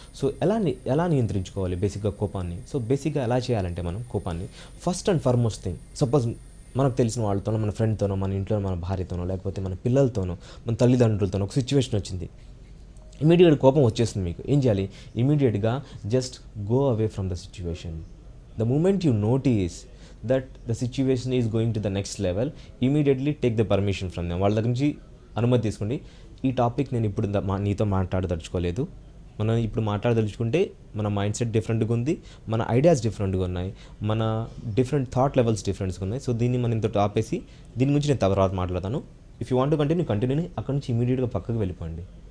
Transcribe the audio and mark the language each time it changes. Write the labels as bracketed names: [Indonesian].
[Telugu] So ఎలా నియంత్రించుకోవాలి బేసిక్గా కోపాన్ని? సో బేసిక్గా ఎలా చేయాలంటే మనం కోపాన్ని [English] first and foremost thing, [Telugu] suppose మనకు తెలిసిన వాళ్ళతోనో, మన ఫ్రెండ్తోనో, మన ఇంట్లో మన భార్యతోనో, లేకపోతే మన పిల్లలతోనో, మన తల్లిదండ్రులతోనో ఒక సిచ్యువేషన్ వచ్చింది, ఇమీడియట్ కోపం వచ్చేస్తుంది మీకు. ఏం చేయాలి? [English] ఇమీడియట్గా just go away from the situation. The moment you notice that the situation is going to the next level, immediately take the permission from them. [Telugu] వాళ్ళ దగ్గర నుంచి అనుమతి తీసుకోండి. ఈ టాపిక్ నేను ఇప్పుడు నీతో మాట్లాడదలుచుకోలేదు, మనం ఇప్పుడు మాట్లాడదలుచుకుంటే మన మైండ్ సెట్ డిఫరెంట్గా ఉంది, మన ఐడియాస్ డిఫరెంట్గా ఉన్నాయి, మన డిఫరెంట్ థాట్ లెవెల్స్ డిఫరెంట్గా ఉన్నాయి. సో దీన్ని మనం ఇంత ఆపేసి దీని గురించి నేను తర్వాత మాట్లాడతాను. [English] if you want to continue [Telugu] అక్కడ నుంచి ఇమీడియట్గా పక్కకు వెళ్ళిపోండి.